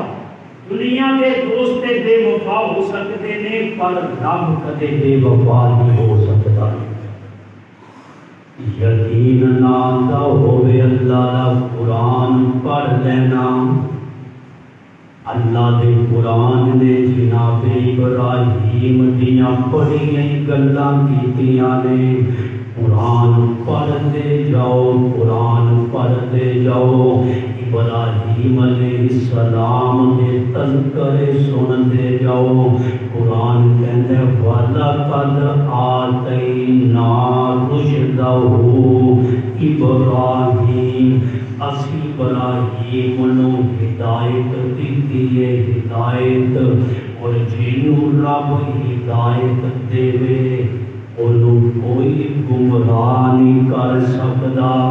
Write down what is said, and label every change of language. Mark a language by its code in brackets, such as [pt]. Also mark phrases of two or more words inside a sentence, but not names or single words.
[ur] دنیا کے دوست بے وفا ہو سکتے ہیں، پر رب کدے بے وفا نہیں ہو سکتا۔ [pa] یقین نہ ہوئے اللہ کا قرآن پڑھ لینا، اللہ دے قرآن نے جناب ابراہیم دیاں بڑیاں گلاں کیتیاں نے. [ur] قرآن پڑھتے جاؤ، قرآن پڑھتے جاؤ. ابراہیم علیہ السلام کے تذکرے سنتے جاؤ. قرآن کہتے [ar] وَلَقَدْ آتَيْنَا رُشْدَهُ [ur] ابراہیم. [pa] اسی ابراہیم نو ہدایت دیتی ہے، ہدایت. اور جنوں رب ہدایت دے انہوں کوئی گمراہ نہیں کر سکتا.